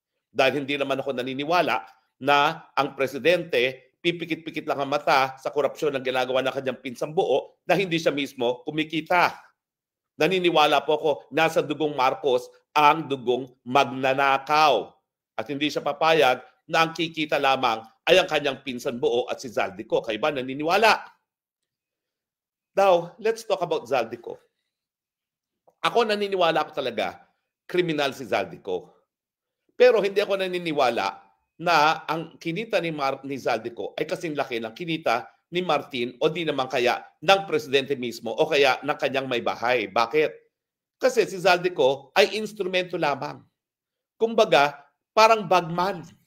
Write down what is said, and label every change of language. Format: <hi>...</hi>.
<tl>Dahil hindi naman ako naniniwala na ang presidente pipikit-pikit lang ang mata sa korupsyon na ginagawa ng kanyang pinsang buo na hindi siya mismo kumikita. Naniniwala po ako, nasa dugong Marcos ang dugong magnanakaw. At hindi siya papayag na ang kikita lamang ay ang kanyang pinsan buo at si Zaldico. Kayo ba naniniwala?</tl> <en>Now, let's talk about Zaldico.</en> <tl>Ako naniniwala ko talaga, kriminal si Zaldico. Pero hindi ako naniniwala na ang kinita ni Zaldico ay kasing laki ng kinita ni Martin o di naman kaya ng presidente mismo o kaya ng kanyang may bahay. Bakit? Kasi si Zaldico ay instrumento lamang. Kumbaga, parang bagman.</tl>